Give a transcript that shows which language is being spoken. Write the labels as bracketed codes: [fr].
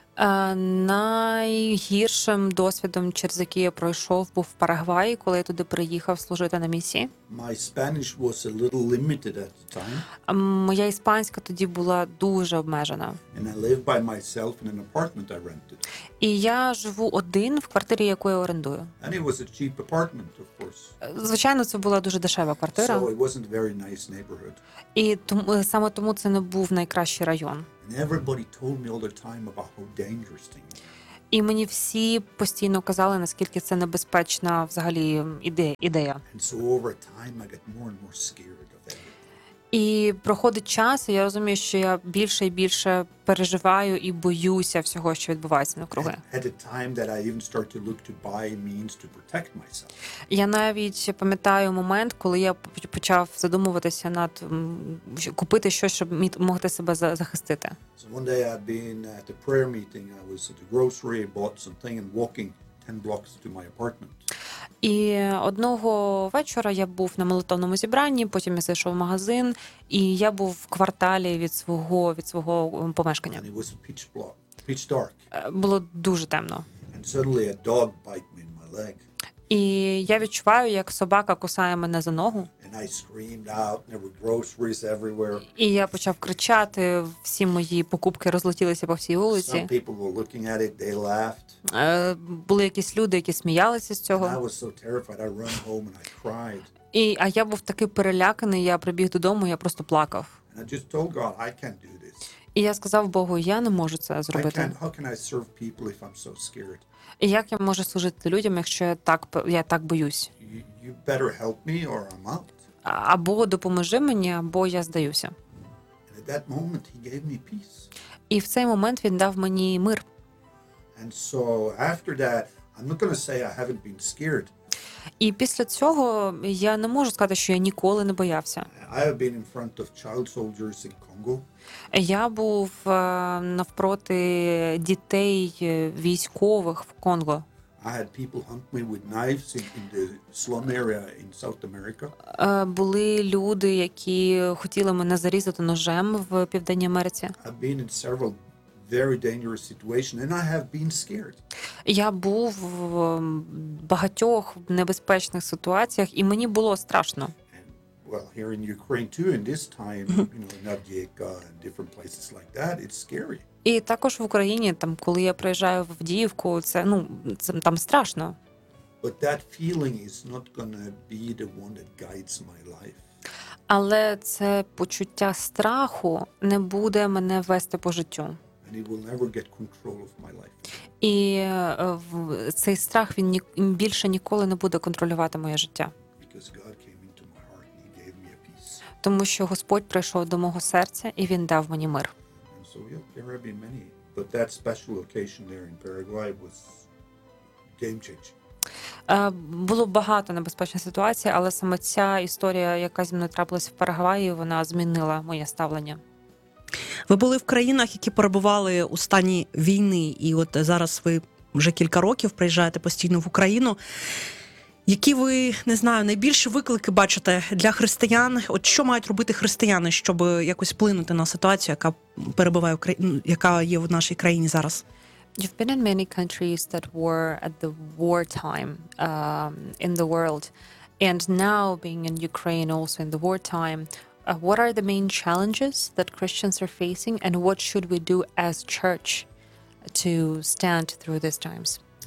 [uk] Найгіршим досвідом, через який я пройшов, був в Парагваї, коли я туди приїхав служити на місії. [en] My Spanish was a little limited at the time. [uk] Моя іспанська тоді була дуже обмежена. [en] And I live by myself in an apartment I rented. [uk] І я живу один в квартирі, яку я орендую. [en] And it was a cheap apartment, of course. [uk] Звичайно, це була дуже дешева квартира. [en] So it wasn't a very nice neighborhood. [uk] І саме тому це не був найкращий район. [en] And everybody told me all the time about how dangerous things are. [uk] І мені всі постійно казали, наскільки це небезпечна взагалі ідея. [en] And so over time I get more and more scared of everything. [uk] І проходить час, і я розумію, що я більше і більше переживаю і боюся всього, що відбувається навкруги. [en] At a time that I even start to look to buy means to protect myself. [uk] Я навіть пам'ятаю момент, коли я почав задумуватися над купити щось, щоб могти себе захистити. [en] So one day I've been at a prayer meeting, I was at the grocery, bought something and walking 10 blocks to my apartment. [uk] І одного вечора я був на молитовному зібранні, потім я зайшов в магазин, і я був в кварталі від свого помешкання. [en] And it was pitch dark. [uk] Було дуже темно. [en] And suddenly a dog bite me in my leg. [uk] І я відчуваю, як собака кусає мене за ногу. [en] And I screamed out, there were groceries everywhere. [uk] І я почав кричати, всі мої покупки розлетілися по всій вулиці. [en] Some people were looking at it, they laughed. [uk] Були якісь люди, які сміялися з цього. [en] And I was so terrified, I ran home and I cried. [uk] А я був такий переляканий, я прибіг додому, я просто плакав. [en] And I just told God, I can't do this. [uk] І я сказав Богу, я не можу це зробити. [en] How can I serve people if I'm so scared? [uk] І як я можу служити людям, якщо я так боюсь? [en] You better help me or I'm out. [uk] Або допоможи мені, або я здаюся. [en] And at that moment he gave me peace. [uk] І в цей момент він дав мені мир. [en] And so after that, I'm not going to say I haven't been scared. [uk] І після цього я не можу сказати, що я ніколи не боявся. [en] I have been in front of child soldiers in Congo. [uk] Я був навпроти дітей військових в Конго. [en] I had people hunt me with knives in the slum area in South America. [uk] Були люди, які хотіли мене зарізати ножем в Південній Америці. [en] I've been in several very dangerous situation and I have been scared. [uk] Я був в багатьох небезпечних ситуаціях і мені було страшно. [en] Well, here in Ukraine too, in this time, in Avdiivka and different places like that, it's scary. [uk] І також в Україні, там, коли я приїжджаю в Авдіївку, це там страшно. [en] But that feeling is not gonna be the one that guides my life. [uk] Але це почуття страху не буде мене вести по життю. [en] And it will never get control of my life. [uk] І цей страх, він більше ніколи не буде контролювати моє життя. [en] Because God came into my heart and he gave me a peace. [uk] Тому що Господь прийшов до мого серця і він дав мені мир. [en] And so yeah, there have been many, but that special occasion there in Paraguay was game-changing. [uk] Було багато небезпечних ситуацій, але саме ця історія, яка зі мною трапилася в Парагваї, вона змінила моє ставлення. Ви були в країнах, які перебували у стані війни, і от зараз ви вже кілька років приїжджаєте постійно в Україну. Які ви, не знаю, найбільші виклики бачите для християн? От що мають робити християни, щоб якось вплинути на ситуацію, яка перебуває в країні, яка є в нашій країні зараз? [en] You've been in many countries that were at the wartime in the world, and now being in Ukraine also in the wartime, what are the main challenges that Christians are facing, and what should we do as church to stand through these times?